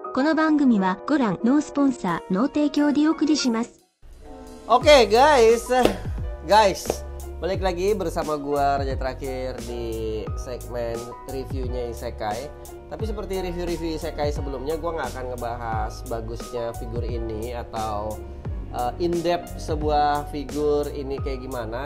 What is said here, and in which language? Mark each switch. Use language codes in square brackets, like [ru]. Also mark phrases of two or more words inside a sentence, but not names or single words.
[ja] の番組はご覧のスポンサーの提供でお送りします。 [id] Oke guys, balik lagi bersama gua Raja Terakhir di segmen reviewnya Isekai. Tapi seperti review-review Isekai sebelumnya, gua nggak akan ngebahas bagusnya figur ini atau in-depth sebuah figur ini kayak gimana.